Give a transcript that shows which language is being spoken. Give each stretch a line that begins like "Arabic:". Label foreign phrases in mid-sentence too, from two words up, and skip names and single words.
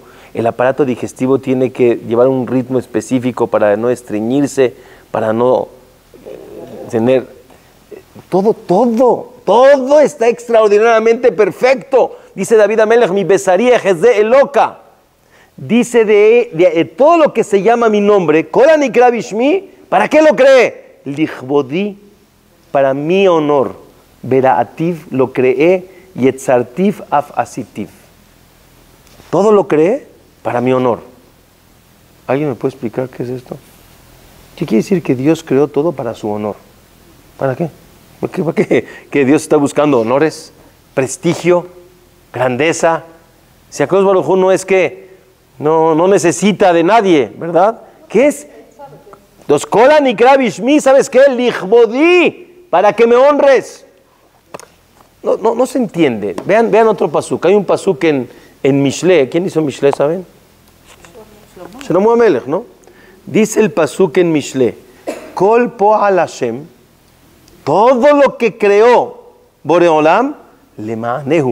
Spanish: El aparato digestivo tiene que llevar un ritmo específico para no estreñirse, para no tener... Todo está extraordinariamente perfecto. Dice David Amelech, mi besaría es de eloca. Dice de todo lo que se llama mi nombre,
Hebrew: כל הנקרא בשמי,
Spanish: ¿para qué lo cree? Lichbodi, para mi honor.
Hebrew: Veraativ,
Spanish: lo creé,
Hebrew: יצרתיו אף עשיתיו.
Spanish: Todo lo creé para mi honor. ¿Alguien me puede explicar qué es esto? ¿Qué quiere decir que Dios creó todo para su honor? ¿Para qué? ¿Para qué? ¿Que Dios está buscando honores, prestigio, grandeza? Si Akadosh Baruj Hu no es que no necesita de nadie, ¿verdad? ¿Qué es?
Hebrew: Los כל הנקרא בשמי,
Spanish: ¿sabes qué? Lichbodi, para que me honres. No se entiende. Vean otro pasuk. Hay un pasuk en Mishle. ¿Quién hizo Mishle, saben? Shlomo Amelech, ¿no? Dice el pasuk en Mishle,
Hebrew: כל פעל השם,
Spanish: todo lo que creó Boreolam, lema'anehu.